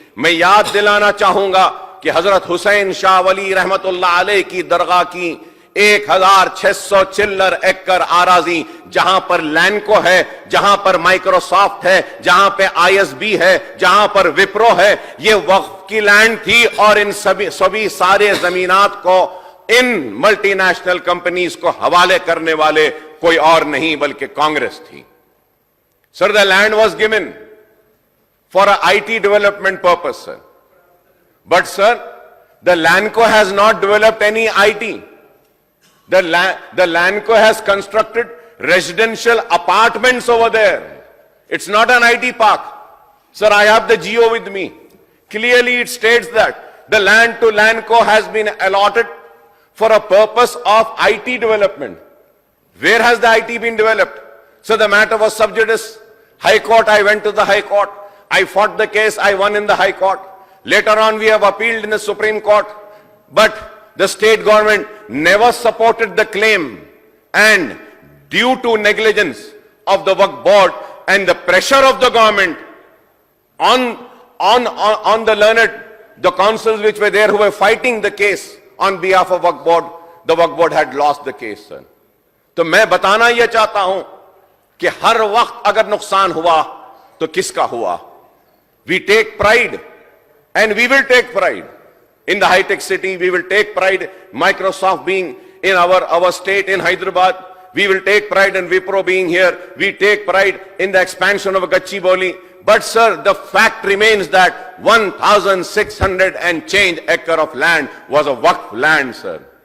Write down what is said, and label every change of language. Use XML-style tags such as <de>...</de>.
<ur>میں یاد دلانا چاہوں گا کہ حضرت حسین شاہ ولی رحمت اللہ علیہ کی درگاہ کی 1600 چلر ایکڑ آراضی, جہاں پر لینکو ہے, جہاں پر مائکروسافٹ ہے, جہاں پہ آئی ایس بی ہے, جہاں پر وپرو ہے, یہ وقف کی لینڈ تھی, اور ان سبھی سارے زمینات کو ان ملٹی نیشنل کمپنیز کو حوالے کرنے والے کوئی اور نہیں بلکہ کانگریس تھی.</ur> <en>Sir, the land was given for a IT development purpose, sir. But sir, the Lanco has not developed any IT. The Lanco has constructed residential apartments over there. It's not an IT park. Sir, I have the GO with me. Clearly it states that the land to Lanco has been allotted for a purpose of IT development. Where has the IT been developed? So the matter was sub judice. High Court, I went to the High Court. I fought the case, I won in the High Court. Later on we have appealed in the Supreme Court. But the state government never supported the claim, and due to negligence of the Waqf Board and the pressure of the government on the learned, the councils which were there who were fighting the case on behalf of Waqf Board, the Waqf Board had lost the case, sir.</en> <ur>تو میں بتانا یہ چاہتا ہوں کہ ہر وقت اگر نقصان ہوا تو کس کا ہوا.</ur> <en>We take pride and we will take pride in the high-tech city. We will take pride Microsoft being in our state in Hyderabad. We will take pride in Wipro being here. We take pride in the expansion of Gachibowli. But sir, the fact remains that 1,600 and change acre of land was a Waqf land, sir.</en>